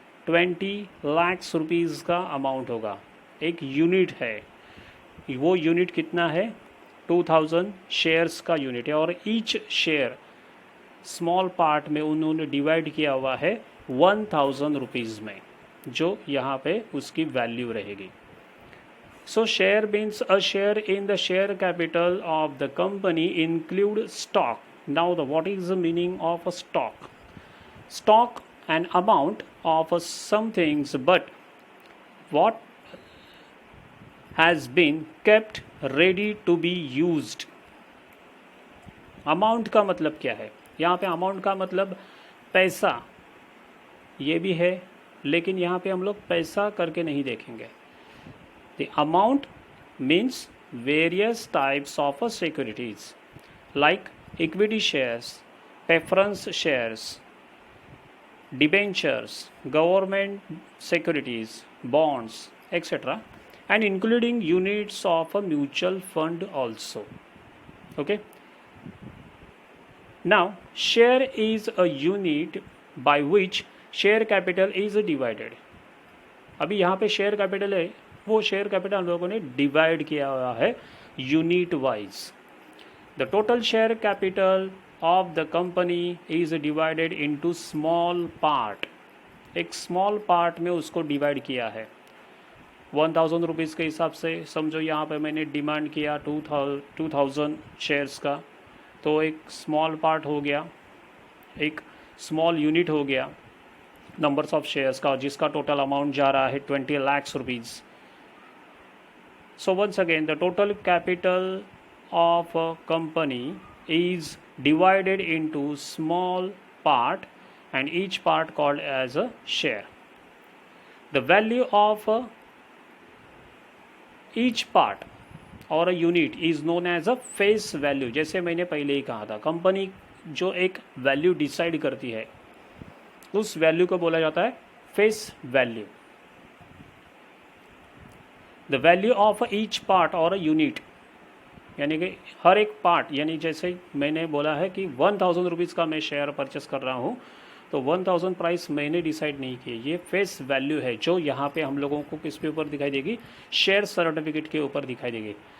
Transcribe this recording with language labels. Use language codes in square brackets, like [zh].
[hi] 20 lakh rupees का amount होगा. एक यूनिट है, वो यूनिट कितना है? 2000 शेयर्स का यूनिट है, और ईच शेयर स्मॉल पार्ट में उन्होंने डिवाइड किया हुआ है 1000 रुपीज़ में, जो यहाँ पे उसकी वैल्यू रहेगी. [en] So share means a share in the share capital of the company include stock. Now what is the meaning of a stock? Stock an amount of some things, but what has been kept ready to be used. [hi] Amount का मतलब क्या है? यहाँ पे amount का मतलब पैसा, ये भी है, लेकिन यहाँ पे हम लोग पैसा करके नहीं देखेंगे. [en] The amount means various types of securities like equity shares, preference shares, debentures, government securities, bonds, etc., and including units of a mutual fund also. Okay. Now, share is a unit by which share capital is divided. [hi] अभी यहाँ पे share capital है, वो share capital हम लोगों ने divide किया हुआ है unit wise. [en] The total share capital of the company is divided into small part. [hi] एक स्मॉल पार्ट में उसको डिवाइड किया है 1000 रुपीज़ के हिसाब से. समझो यहाँ पे मैंने डिमांड किया 2000 शेयर्स का, तो एक स्मॉल पार्ट हो गया, एक स्मॉल यूनिट हो गया नंबर्स ऑफ शेयर्स का, जिसका टोटल अमाउंट जा रहा है 20 lakh rupees. [en] So once again, the total capital of a company is divided into small part and each part called as a share. The value of each part or a unit is known as a face value. [hi] जैसे मैंने पहले ही कहा था, company जो एक value decide करती है उस वैल्यू को बोला जाता है face value. [en] the value of each part or a unit, [hi] यानी कि हर एक पार्ट, यानी जैसे मैंने बोला है कि 1000 रुपीज़ का मैं शेयर परचेस कर रहा हूँ, तो 1000 प्राइस मैंने डिसाइड नहीं किए, ये फेस वैल्यू है जो यहाँ पे हम लोगों को किस पे ऊपर दिखाई देगी, शेयर सर्टिफिकेट के ऊपर दिखाई देगी.